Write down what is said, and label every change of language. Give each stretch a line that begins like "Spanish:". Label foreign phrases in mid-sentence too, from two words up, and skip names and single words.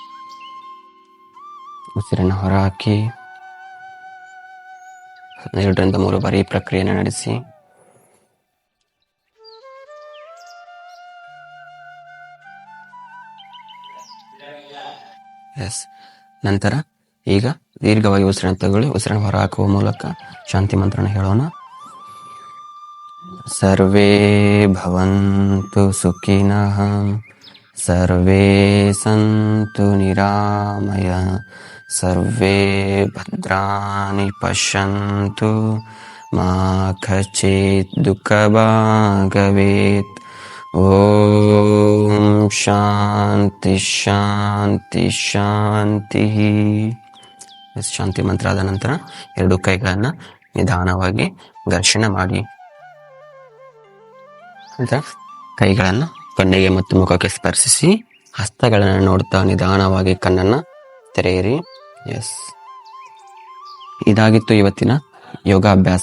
Kannada: ಉಸಿರನ್ನು ಹೊರಹಾಕಿ 2-3 ಬಾರಿ ಈ ಪ್ರಕ್ರಿಯೆಯನ್ನು ನಡೆಸಿ. ನಂತರ ಈಗ ದೀರ್ಘವಾಗಿ ಉಸಿರನ್ನು ತಗೊಳ್ಳಿ. ಉಸಿರನ್ನು ಹೊರಹಾಕುವ ಮೂಲಕ ಶಾಂತಿ ಮಂತ್ರನ ಹೇಳೋಣ.
Sanskrit: ಸರ್ವೇ ಭವಂತು ಸುಖಿನಃ, ಸರ್ವೇ ಸಂತು ನಿರಾಮಯಃ, ಸರ್ವೇ ಭದ್ರಾಣಿ ಪಶ್ಯಂತು, ಮಾ ಕಚಿತ್ ದುಃಖಭಾಗ್ ಭವೇತ್. ಓಂ ಶಾಂತಿ ಶಾಂತಿ ಶಾಂತಿ.
Kannada: ಶಾಂತಿ ಮಂತ್ರ ಆದ ನಂತರ 2 ಕೈಗಳನ್ನು ನಿಧಾನವಾಗಿ ಘರ್ಷಣೆ ಮಾಡಿ. ಕೈಗಳನ್ನು ಕಣ್ಣಿಗೆ ಮತ್ತು ಮುಖಕ್ಕೆ ಸ್ಪರ್ಶಿಸಿ ಹಸ್ತಗಳನ್ನು ನೋಡ್ತಾ ನಿಧಾನವಾಗಿ ಕಣ್ಣನ್ನು ತೆರೆಯಿರಿ. ಇದಾಗಿತ್ತು ಇವತ್ತಿನ ಯೋಗಾಭ್ಯಾಸ.